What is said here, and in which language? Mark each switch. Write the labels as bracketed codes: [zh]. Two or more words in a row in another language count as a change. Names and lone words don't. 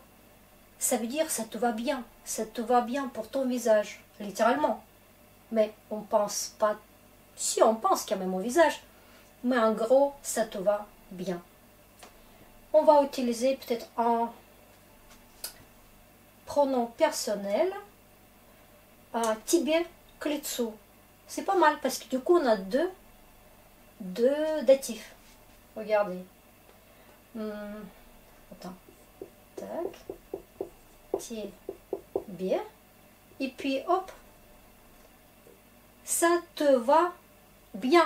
[fr] Ça veut dire ça te va bien. Ça te va bien pour ton visage, littéralement. Mais on pense pas. Si on pense quand même au visage. Mais en gros, ça te va bien. On va utiliser peut-être un pronom personnel. [ru] Тебе к лицу. [fr] C'est pas mal parce que du coup on a deux datifs. Regardez. Attends. Tac. Тебе. Et puis hop. Ça te va bien.